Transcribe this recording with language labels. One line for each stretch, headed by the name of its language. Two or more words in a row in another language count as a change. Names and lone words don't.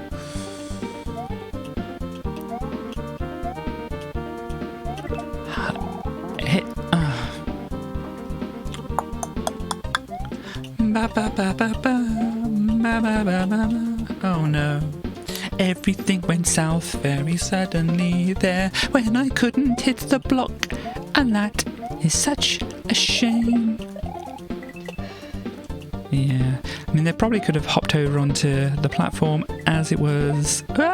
English: Hit. Ba ba ba ba ba ba ba ba ba. Oh no. Everything went south very suddenly there when I couldn't hit the block, and that is such a shame. Yeah, I mean, they probably could have hopped over onto the platform as it was...